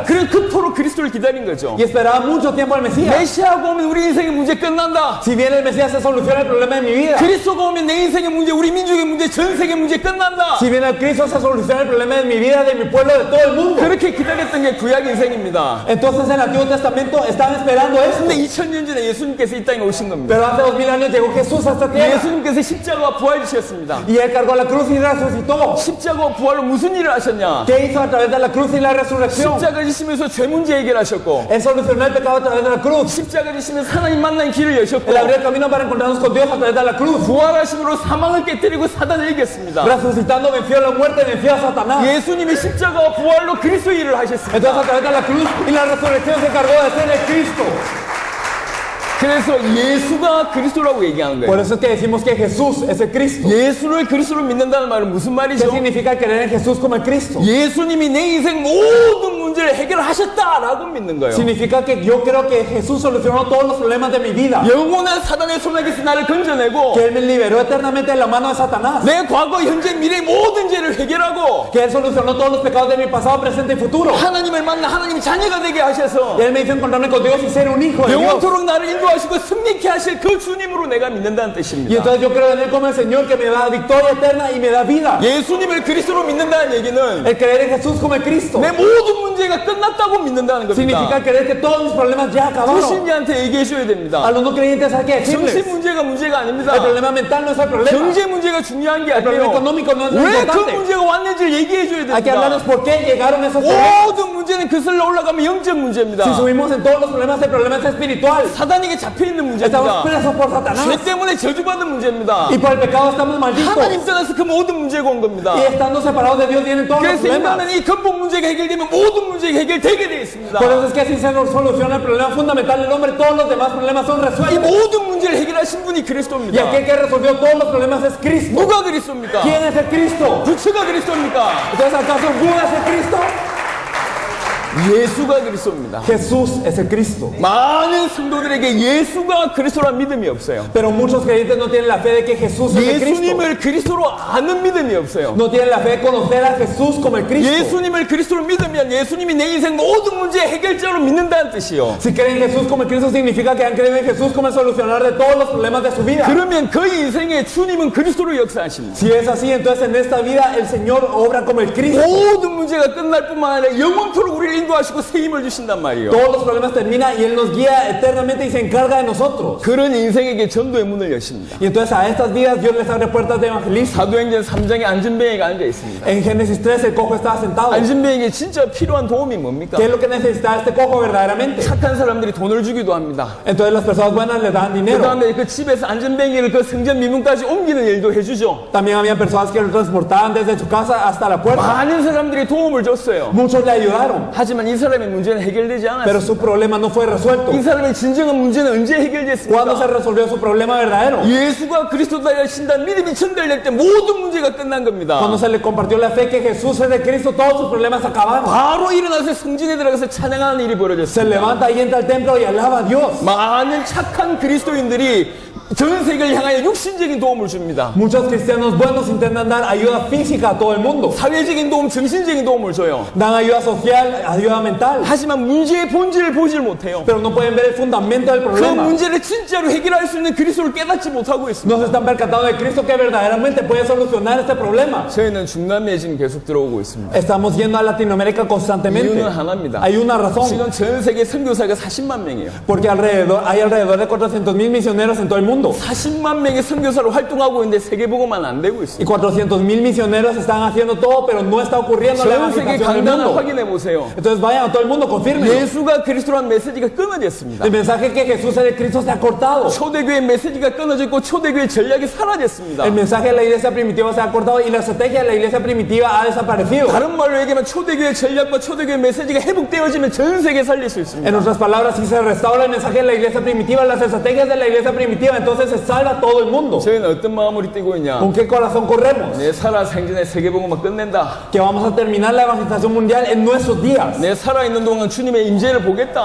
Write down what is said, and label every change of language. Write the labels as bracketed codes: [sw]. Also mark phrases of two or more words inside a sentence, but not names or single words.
[ko] 그래서 그토록 그리스도를 기다린 거죠. [es] Y esperaban mucho tiempo al Mesías. [ko] 메시아가 오면 우리 인생의 문제 끝난다. [es] Si viene el Mesías se soluciona el problema de mi vida. [ko] 그리스도가 오면 내 인생의 문제, 우리 민족의 문제, 전 세계 문제 끝난다. [es] Si viene el Cristo se soluciona el problema de mi vida, de mi pueblo, de todo el mundo. [ko] 그렇게 기다렸던 게 구약 인생입니다. [es] Entonces en el Antiguo Testamento estaban esperando esto. [ko] 근데 2000년 전에 예수님께서 이 땅에 오신 겁니다. [es] Pero hace 2000 años llegó Jesús a esta tierra. [ko] 예수님께서 십자가와 부활이셨습니다. [es] Y él cargó la cruz y resucitó. [ko] 십자가와 부활로 무슨 일을 하셨냐? [es] ¿Qué hizo a través de la cruz y la resurrección? [ko] 십자가 지시면서 죄 문제 해결하셨고, [es] Él solucionó el pecado a través de la cruz. [ko] 십자가 지시면서 하나님 만난 길을 여셨고, [es] Él abrió el camino para encontrarnos con Dios a través de la cruz. [ko] 부활하심으로 사망을 깨뜨리고 사단을 이겼습니다. [es] Resucitando venció la muerte, venció a Satanás. [ko] 예수님이 십자가와 부활로 그리스도 일을 하셨습니다. [es] Entonces a través de la cruz y la resurrección se encargó de ser el Cristo. [ko] 그래서 예수가 그리스도라고 얘기하는 [es] Por [ko] 거예요. [es] eso es que decimos que Jesús es el Cristo. [ko] 예수를 그리스도로 믿는다는 말은 무슨 [es] ¿Qué [ko] 말이죠? [es] significa creer en Jesús como el Cristo? [ko] 예수님이 내 인생 모든 문제를 해결하셨다라고 믿는 거예요. [es] Significa que yo creo que Jesús solucionó todos los problemas de mi vida. [ko] 영원한 사단의 손에게서 나를 건져내고 [es] Que Él me liberó eternamente de la mano de Satanás. [ko] 내 과거, 현재, 미래 모든 죄를 해결하고 [es] Que Él solucionó todos los pecados de mi pasado, presente y futuro. [ko] 하나님을 만나 하나님의 자녀가 되게 하셔서 [es] Y Él me hizo encontrarme con Dios y ser un hijo de Dios. [ko] 영원토록 나를 인도하시고 승리케 하실 그 주님으로 내가 믿는다는 [es] Y [ko] 뜻입니다. [es] entonces yo creo en Él como el Señor que me da victoria eterna y me da vida. [ko] 예수님을 그리스도로 믿는다는 얘기는 [es] El creer en Jesús como el Cristo [ko] 내 모든 문제가 끝났다고 믿는다는 [es] significa [ko] 겁니다. [es] creer que todos mis problemas ya acabaron. [ko] 불신자한테 얘기해 줘야 [es] A [ko] 됩니다. [es] los no creyentes hay que decirles: [ko] 정신 문제가 문제가 아닙니다. [es] el problema mental no es el problema. [ko] 경제 문제가 중요한 게 [es] El problema [ko] 아니에요. [es] económico no es lo [ko] 왜 그 [es] importante. [ko] 문제가 왔는지를 얘기해 줘야 [es] Hay que hablarles [ko] 됩니다. [es] por qué llegaron esos problemas. [ko] 모든 문제는 그슬러 올라가면 영적 문제입니다. [es] Si subimos en todos los problemas, el problema es espiritual. [ko] 사단에게 잡혀 있는 [es] Estamos [ko] 문제입니다. [es] presos por Satanás. [ko] 죄 때문에 저주받은 문제입니다. [es] Y por el pecado estamos malditos. [ko] 하나님 떠나서 그 모든 문제가 온 겁니다. [es] Y estando separados de Dios vienen todos los [ko] 그래서 [es] problemas. [ko] 인간은 이 근본 문제가 해결되면 모든 문제가 해결되게 되어 있습니다. [es] Por eso es que si se nos soluciona el problema fundamental del hombre, todos los demás problemas son [ko] 이 [es] resueltos. [ko] 모든 문제를 해결하신 분이 [es] Y [ko] 그리스도입니다. [es] aquel que resolvió todos los problemas es Cristo. [ko] 누가 그리스도입니까? [es] ¿Quién es el Cristo? [ko] 부처가 그리스도입니까? [es] Entonces, ¿acaso Buda es el Cristo? [ko] 예수가 그리스도입니다. [es] Jesús es el Cristo. [ko] 많은 성도들에게 예수가 그리스도란 믿음이 없어요. [es] Pero muchos creyentes no tienen la fe de que Jesús es el Cristo. [ko] 예수님을 그리스도로 아는 믿음이 없어요. [es] No tienen la fe de conocer a Jesús como el Cristo. [ko] 예수님을 그리스도로 믿으면 예수님이 내 인생 모든 문제의 해결자로 믿는다는 뜻이요. [es] Si creen en Jesús como el Cristo, significa que han creído en Jesús como el solucionador de todos los problemas de su vida. [ko] 그러면 그 인생에 주님은 그리스도로 역사하십니다. [es] Si es así, entonces en esta vida el Señor obra como el Cristo. [ko] 모든 문제가 끝날 뿐만 아니라 영원토록 우리를 인도하시고 새 힘을 주신단 말이에요. [es] Todos los problemas terminan y Él nos guía eternamente y se encarga de nosotros. [ko] 그런 인생에게 전도의 문을 여십니다. [es] Y entonces a estas vidas Dios les abre puertas de evangelismo. [ko] 사도행전 3장에 안전뱅이가 앉아 있습니다. [es] En Génesis 3 el cojo estaba sentado. [ko] 안전뱅이에게 진짜 필요한 도움이 뭡니까? [es] ¿Qué es lo que necesitaba este cojo verdaderamente? [ko] 착한 사람들이 돈을 주기도 합니다. [es] Entonces las personas buenas le daban [ko] 그 [es] dinero. [ko] 다음에 그 집에서 안전뱅이를 그 성전 미문까지 옮기는 일도 해주죠. [es] También había personas que lo transportaban desde su casa hasta la puerta. [ko] 많은 사람들이 도움을 줬어요. [es] Muchos le ayudaron, [ko] 하지만 이 사람의 문제는 해결되지 [es] pero [ko] 않았어요. [es] su problema no fue resuelto. [ko] 이 사람의 진정한 문제는 언제 [es] ¿Cuándo se [ko] 해결됐습니까? [es] resolvió su problema verdadero? [ko] 예수가 그리스도다 하신다는 믿음이 전달될 때 모든 문제가 끝난 겁니다. [es] Cuando se le compartió la fe que Jesús es de Cristo, todos sus problemas acabaron. [ko] 바로 일어나서 성전에 들어가서 찬양하는 일이 [es] Se [ko] 벌어졌습니다. [es] levanta y entra al templo y alaba a Dios. [ko] 많은 착한 그리스도인들이 전 세계를 향하여 육신적인 도움을 줍니다. [es] Muchos cristianos buenos intentan dar ayuda física a todo el mundo. [ko] 사회적인 도움, 정신적인 도움을 줘요. [es] Dan ayuda social, ayuda mental, [ko] 하지만 문제의 본질을 보질 못해요. [es] pero no pueden ver el fundamento del [ko] 그 [es] problema. [ko] 문제를 진짜로 해결할 수 있는 그리스도를 깨닫지 못하고 있습니다. [es] No se están percatando de Cristo que verdaderamente puede solucionar este problema. [ko] 저희는 중남미에 지금 계속 들어오고 있습니다. [es] Estamos yendo a Latinoamérica constantemente. [ko] 이유는 하나입니다. [es] Hay una razón. [ko] 지금 전 세계 선교사가 40만 명이에요. [es] Porque hay alrededor de 400,000 misioneros en todo el mundo. [ko] 40만 명의 선교사로 활동하고 있는데 세계복음만 안 되고 [es] Y [ko] 있습니다. [es] 400,000 misioneros están haciendo todo, pero no está ocurriendo la [ko] 전 세계 [es] evangelización del [ko] 강단을 [es] mundo. [ko] 확인해 보세요. [es] Entonces vayan a todo el mundo, confirmen. [ko] 예수가 그리스도란 메시지가 끊어졌습니다. [es] El mensaje que Jesús es el Cristo se ha cortado. [ko] 초대교회 메시지가 끊어졌고 초대교회 전략이 사라졌습니다. [es] El mensaje de la iglesia primitiva se ha cortado y la estrategia de la iglesia primitiva ha desaparecido. [ko] 다른 말로 얘기하면 초대교회 전략과 초대교회 메시지가 회복되어지면 전 세계 살릴 수 있습니다. [es] En otras palabras, si se restaura el mensaje de la iglesia primitiva, las estrategias de la iglesia primitiva, entonces se salva todo el mundo. [ko] 저희는 어떤 마음으로 뛰고 있냐? [es] ¿Con qué corazón corremos? [ko] 내 살아 생전에 세계복음을 끝낸다. [es] Que vamos a terminar la evangelización mundial en nuestros días. [ko] 내 살아있는 동안 주님의 임재를 보겠다.